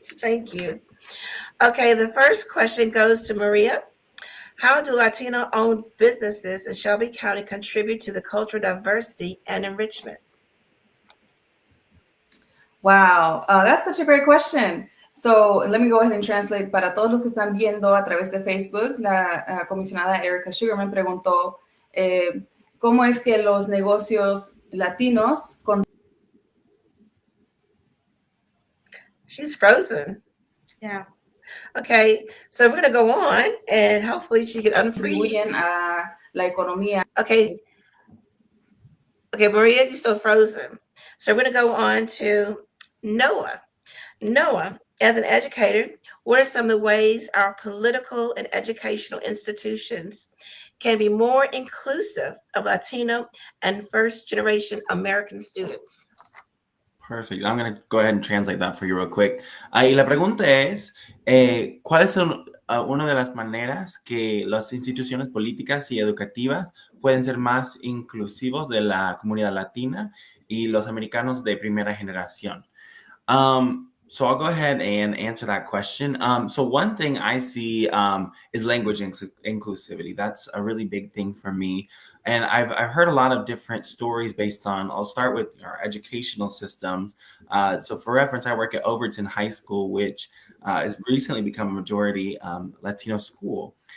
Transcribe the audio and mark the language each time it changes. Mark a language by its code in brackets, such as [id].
[en] Thank you. Okay, the first question goes to Maria. How do Latino-owned businesses in Shelby County contribute to the cultural diversity and enrichment? Wow, that's such a great question. So let me go ahead and translate. [es] Para todos los que están viendo a través de Facebook, la comisionada Erika Sugarmon preguntó cómo es que los negocios latinos... [en] She's frozen. Yeah. Okay, so we're going to go on, and hopefully she can unfreeze. [es] A la economía. [en] Okay, Maria, you're still frozen. So we're going to go on to Noah. Noah, as an educator, what are some of the ways our political and educational institutions can be more inclusive of Latino and first-generation American students? Perfect. I'm going to go ahead and translate that for you real quick. [es] Y la pregunta es, ¿cuáles son una de las maneras que las instituciones políticas y educativas pueden ser más inclusivos de la comunidad latina y los americanos de primera generación? [en] So I'll go ahead and answer that question. So one thing I see is language inclusivity. That's a really big thing for me. And I've heard a lot of different stories based on, I'll start with our educational systems. So for reference, I work at Overton High School, which has recently become a majority Latino school.